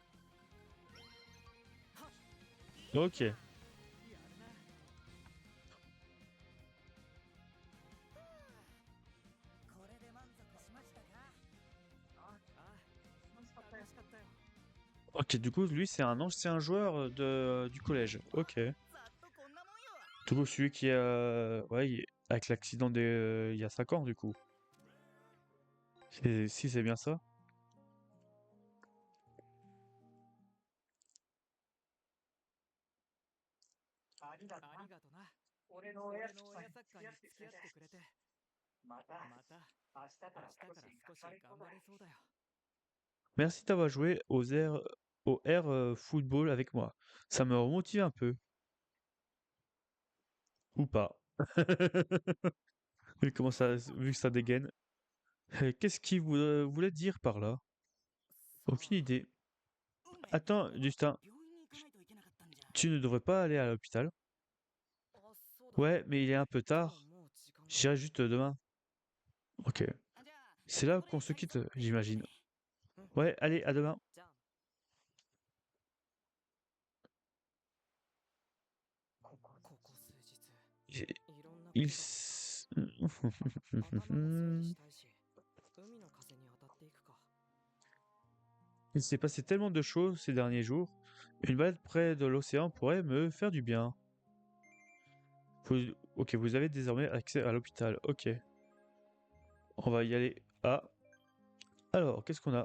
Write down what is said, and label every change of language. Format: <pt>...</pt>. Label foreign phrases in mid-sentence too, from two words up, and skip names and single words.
<fr>Ok.</fr> <ja>やるな。これで満足しましたか。ああ楽しかったよ。</ja> <fr>Ok, du coup, lui, c'est un ancien joueur du collège. Ok.</fr> <ja>ざっとこんなもんよ。</ja> <fr>Du coup, celui qui ouais, avec l'accident il y a 5 ans, du coup. Si, c'est bien ça.</fr> <ja>ありがとな。俺の親サッカーに付き合ってくれて。また明日から少し頑張れそうだよ。</ja> <fr>Merci d'avoir joué au</fr> <en>air football</en> <fr>avec moi. Ça me remotive un peu. Ou pas. Vu que ça dégaine. Qu'est-ce qu'il voulait dire par là? Aucune idée. Attends, Justin,</fr> <ja>病院に行かないといけなかったんじゃ。</ja> <fr>tu ne devrais pas aller à l'hôpital?</fr> <ja>あそうだ</ja> <fr>Ouais, mais il est un peu</fr> <ja>でも</ja> <fr>tard.</fr> <ja>もう時間が</ja> <fr>J'irai juste demain. Ok.</fr> <ja>じゃあ</ja> <fr>C'est là</fr> <ja>ここで</ja> <fr>qu'on se</fr> <ja>体</ja> <fr>quitte,</fr> <ja>操ってやって</ja> <fr>j'imagine.</fr> <ja>ね。</ja> <fr>Ouais, allez, à demain.</fr> <ja>じゃあ ここ数日</ja> <fr>Il-</fr> <ja>いろんなこと</ja> <fr>Il...</fr> <ja>が</ja> <fr>s-</fr> <ja>頭も整理したいし海の風に当たっていくか</ja> <fr>Il s'est passé tellement de choses ces derniers jours. Une balade près de l'océan pourrait me faire du bien. Ok, vous avez désormais accès à l'hôpital. Ok. On va y aller. Ah. Alors, qu'est-ce qu'on a?</fr>